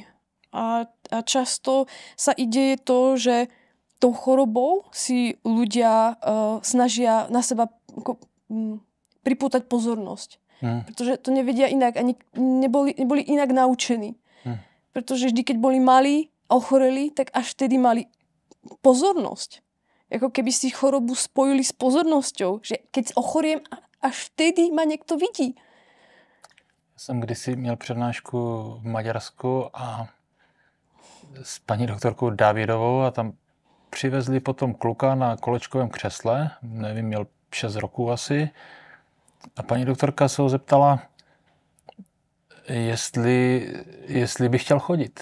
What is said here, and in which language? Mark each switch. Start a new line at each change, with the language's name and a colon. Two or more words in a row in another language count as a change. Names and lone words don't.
Slovak: A často sa i deje to, že tou chorobou si ľudia snažia na seba pripútať pozornosť. Pretože to nevedia inak, ani neboli inak naučení. Pretože vždy, keď boli malí a ochoreli, tak až vtedy mali pozornosť. Ako keby si chorobu spojili s pozornosťou. Že keď ochoriem, až vtedy ma niekto vidí.
Czech: Jsem kdysi měl přednášku v Maďarsku a s paní doktorkou Dávidovou a tam přivezli potom kluka na kolečkovém křesle, nevím, měl 6 roků asi, a paní doktorka se ho zeptala, jestli by chtěl chodit.